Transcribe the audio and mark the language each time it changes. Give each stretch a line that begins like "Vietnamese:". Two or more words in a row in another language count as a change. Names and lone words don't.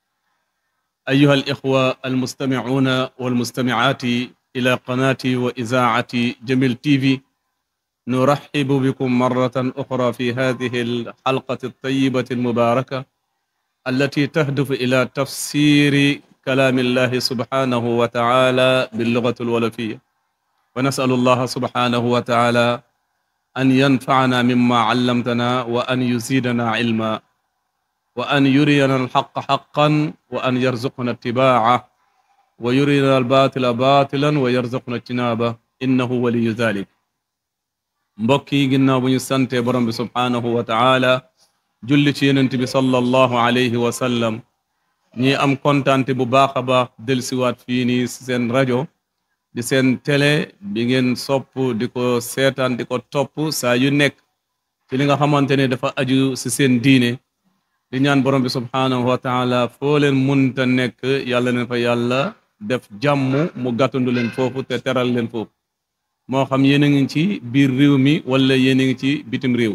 Arabic: أيها الإخوة المستمعون والمستمعات إلى قناة وإذاعة جميل تيفي، نرحب بكم مرة أخرى في هذه الحلقة الطيبة المباركة التي تهدف إلى تفسير كلام الله سبحانه وتعالى باللغة الولفية، ونسأل الله سبحانه وتعالى أن ينفعنا مما علمتنا، وأن يزيدنا علما، وأن يرينا الحق حقا، وأن يرزقنا اتباعه، ويرينا الباطل باطلا ويرزقنا اجتنابه، إنه ولي ذلك.
Wolof: mbokk yi ginnaaw bu ñu sante borom bi
Arabic: سبحانه وتعالى
Wolof: julli ci yonent bi
Arabic: صلى الله عليه وسلم,
Wolof: ñi am kontaante bu baax a baax delsiwaat fii nii si seen rajo di seen télé bi ngeen sopp di ko seetaan di ko topp saa yu nekk ci li nga xamante ne dafa aju si seen diine, di ñaan borom bi
Arabic: سبحانه وتعالى
Wolof: foo leen munta nekk yàlla leen fa yàlla def jàmm mu gàttandu leen foofu te teral leen foofu, moo xam yéen a ngi ci biir réew mi wala yéen a ngi ci bitim réew.